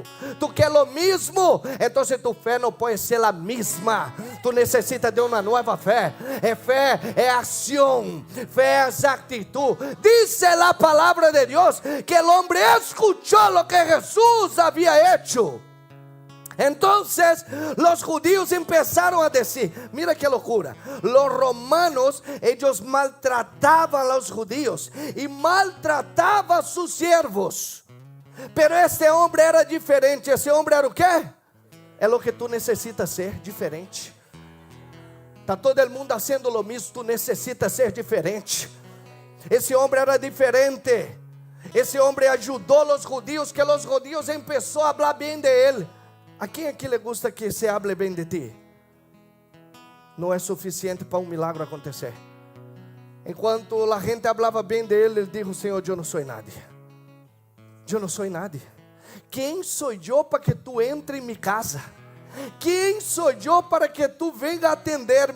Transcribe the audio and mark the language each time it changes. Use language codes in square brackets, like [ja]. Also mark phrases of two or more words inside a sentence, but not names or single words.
[pt] Tu quer o mesmo? Então tu fé não pode ser a mesma. Tu necessita de uma nova fé. Fé é ação, fé é atitude. Diz a palavra de Deus que o homem escuchou o que Jesus havia hecho. [es] Entonces los judíos empezaron a decir, mira qué locura, los romanos, ellos maltrataban a los judíos y maltrataban a sus siervos, pero este hombre era diferente. [pt] Esse homem era o quê? É o que tu necessitas ser, diferente. Está todo mundo fazendo o mesmo, tu necessitas ser diferente. Esse homem era diferente. Esse homem ajudou os judíos, que os judíos começaram a falar bem de ele. A quem aqui lhe [es] gusta que se hable [pt] bem de ti? Não é suficiente para milagre acontecer. Enquanto a gente falava bem dele, ele disse: Senhor, eu não sou nada. Eu não sou nada. Quem sou eu para que tu entre em minha casa? Quem sou eu para que tu venha atender-me?